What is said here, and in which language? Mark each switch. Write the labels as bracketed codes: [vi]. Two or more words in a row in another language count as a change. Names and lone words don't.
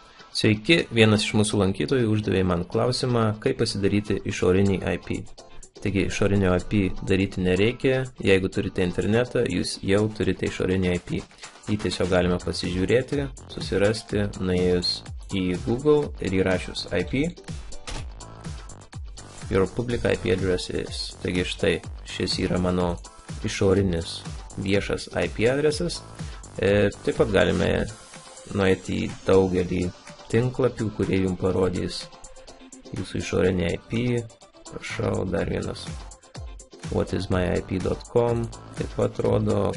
[lt] Sveiki, vienas iš mūsų lankytojų uždavė man klausimą, kaip pasidaryti išorinį IP. Taigi išorinio IP daryti nereikia, jeigu turite internetą, jūs jau turite išorinį IP. Jį tiesiog galime pasižiūrėti, susirasti, nuėjus į Google ir įrašius IP. [en] Your public IP address is. [lt] Taigi štai, šis yra mano išorinis viešas IP adresas. Taip pat galime nueiti į daugelį tinklapių, kurie jums parodys jūsų išorinį IP. Prašau, dar vienas whatismyip.com taip pat rodo.